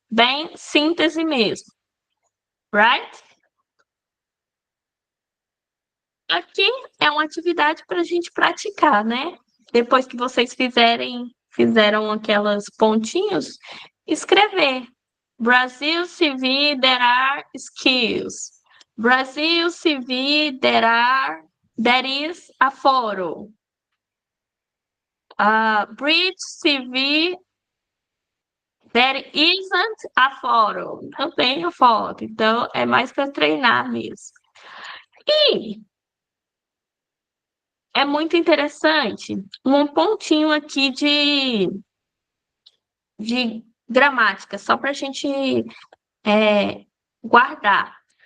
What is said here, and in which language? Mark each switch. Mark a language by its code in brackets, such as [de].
[pt] bem síntese mesmo, [en] right? [pt] Aqui é uma atividade para a gente praticar, né? Depois que vocês fizeram aquelas pontinhos, escrever. [en] Brasil CV, there are skills. Brasil CV, there is a photo. Bridge CV, there isn't a photo. [pt] Não tem a foto. Então, é mais para treinar mesmo. E é muito interessante um pontinho aqui de gramática, só para a gente guardar.